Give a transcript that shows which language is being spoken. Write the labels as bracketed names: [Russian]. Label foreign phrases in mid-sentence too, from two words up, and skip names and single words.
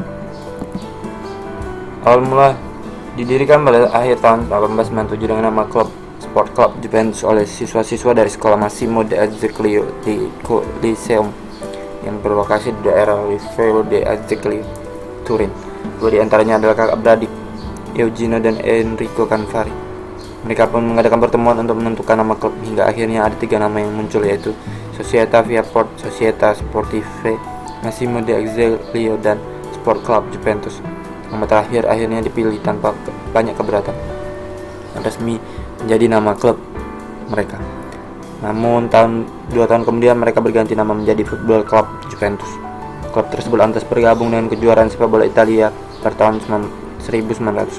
[Indonesian] Awal mula didirikan pada akhir tahun 1897 dengan nama klub Sport Club Juventus oleh siswa-siswa dari sekolah Massimo de Azeglio di Coliseum yang berlokasi di daerah Livello de Azeglio, Turin. Dua di antaranya adalah kakak beradik, Eugenio dan Enrico Canvari. Mereka pun mengadakan pertemuan untuk menentukan nama klub, hingga akhirnya ada 3 nama yang muncul, yaitu Società Viaport, Società Sportive Massimo de Azeglio, dan Sport Club Juventus. Nama terakhir akhirnya dipilih tanpa banyak keberatan dan resmi menjadi nama klub mereka. Namun 2 tahun kemudian mereka berganti nama menjadi Football Club Juventus. Klub tersebut lantas bergabung dengan kejuaraan sepak bola Italia pada tahun 1900.